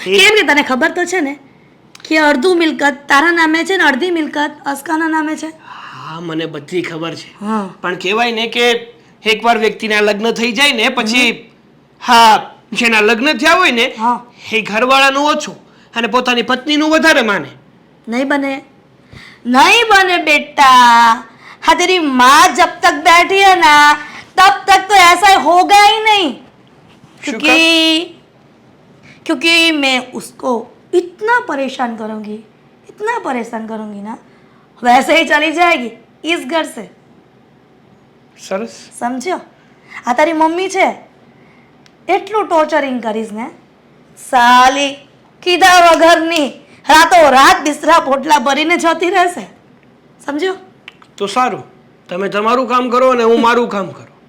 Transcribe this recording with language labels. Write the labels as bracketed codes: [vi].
[gu] કેમ કે તને ખબર તો છે ને કે અડધું મિલકત તારા નામે છે ને અડધી મિલકત અસ્કાના નામે છે. હા મને બધી ખબર છે, હા પણ કહેવાય ને કે એકવાર વ્યક્તિના લગ્ન થઈ જાય ને પછી હા જેના લગ્ન થયા હોય ને હા એ ઘરવાળાનું ઓછું અને પોતાની પત્નીનું વધારે માને. [hi] नहीं बने नहीं बने बेटा. हाँ तेरी माँ जब तक बैठी है ना तब तक तो ऐसा होगा ही नहीं. क्योंकि मैं उसको इतना परेशान करूंगी ना वैसे ही चली जाएगी इस घर से. [gu] સરસ. [hi] समझो. [gu] આ તારી મમ્મી છે એટલું ટોર્ચરિંગ કરીશ ને સાલી કીધા વગરની રાતો રાત બિસ્તરા પોટલા ભરીને જતી રહેશે. સમજો. તો સારું, તમે તમારું કામ કરો અને હું મારું કામ કરું.